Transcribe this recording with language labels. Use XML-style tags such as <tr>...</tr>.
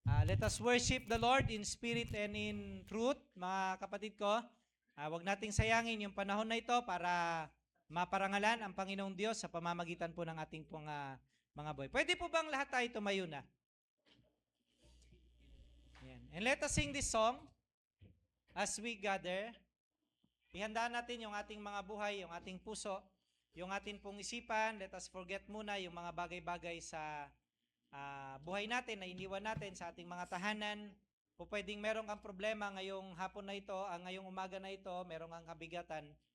<en>Let us worship the Lord in spirit and in truth,</en> <tl>mga kapatid ko. Huwag nating sayangin yung panahon na ito para maparangalan ang Panginoong Diyos sa pamamagitan po ng ating pong mga boy. Pwede po bang lahat tayo tumayo na? Yan.</tl> <en>And let us sing this song as we gather.</en> <tl>Ihanda natin yung ating mga buhay, yung ating puso, yung ating pong isipan.</tl> <en>Let us forget</en> <tl>muna yung mga bagay-bagay sa buhay natin na iniwan natin sa ating mga tahanan. O pwedeng meron kang problema ngayong hapon na ito, ngayong umaga na ito, meron kang kabigatan.</tl>